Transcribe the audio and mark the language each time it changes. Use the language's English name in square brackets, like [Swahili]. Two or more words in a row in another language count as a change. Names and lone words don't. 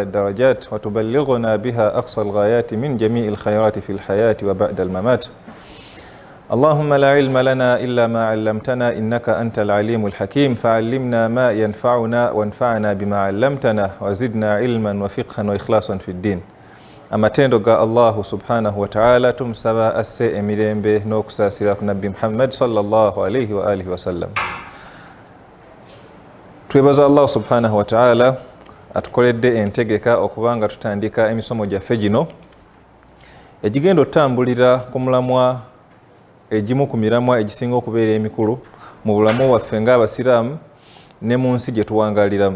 [Arabic] الدرجات وتبلغنا بها أقصى الغايات من جميع الخيرات في الحياة وبعد الممات اللهم لا علم لنا إلا ما علمتنا إنك أنت العليم الحكيم فعلمنا ما ينفعنا وانفعنا بما علمتنا وزدنا علما وفقها وإخلاصا في الدين [Ganda] amatendo ga Allah [Arabic] سبحانه وتعالى [Ganda] tumsaba asse emirembe n'okusasira ku Nabbi Muhammad [Arabic] صلى الله عليه وآله وسلم. [Ganda] Twebaza [Arabic] الله سبحانه وتعالى [Ganda] atukoledde entegeka okubanga tutandika emisomo gyaffe gino egigenda otambulira ku mulamwa egimu ku miramwa egisinga okubeera emikulu mu bulamu waffe ng'abasiraamu ne mu nsi gye tuwangaliramu.